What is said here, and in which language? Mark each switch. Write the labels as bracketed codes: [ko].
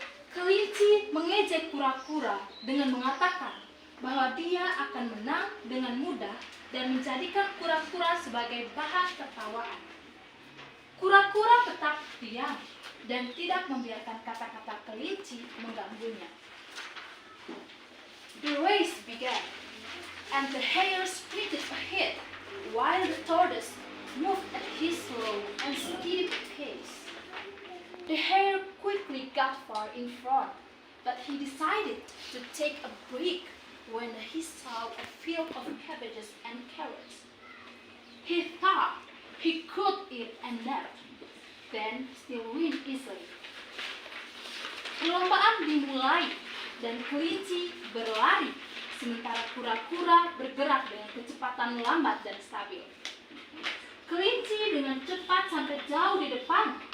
[id] Kelinci mengejek kura-kura dengan mengatakan bahwa dia akan menang dengan mudah dan menjadikan kura-kura sebagai bahan tertawaan. Kura-kura tetap diam dan tidak membiarkan kata-kata kelinci mengganggunya. [en] The race began, and the hare sprinted ahead, while the tortoise moved at his slow and steady pace. The hare quickly got far in front, but he decided to take a break when he saw a field of cabbages and carrots. He thought he could eat a nap, then still win easily. [id] Perlombaan dimulai dan kelinci berlari, sementara kura-kura bergerak dengan kecepatan lambat dan stabil. Kelinci dengan cepat sampai jauh di depan,